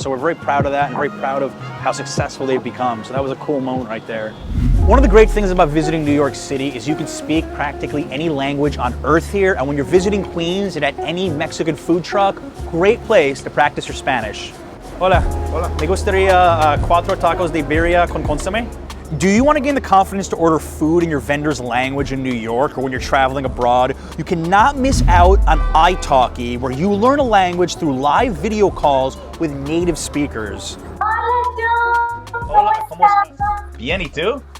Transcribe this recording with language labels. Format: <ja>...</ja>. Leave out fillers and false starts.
<en>So we're very proud of that and very proud of how successful they've become. So that was a cool moment right there. One of the great things about visiting New York City is you can speak practically any language on earth here. And when you're visiting Queens and at any Mexican food truck, great place to practice your Spanish.</en> <es>Hola. Hola. Me gustaría 4 tacos de birria con consomme.</es> <en>Do you want to gain the confidence to order food in your vendor's language in New York or when you're traveling abroad? You cannot miss out on italki, where you learn a language through live video calls with native speakers.</en> <es>Hola, John. Hola, ¿cómo estás? estás? Bien, ¿y tú?</es>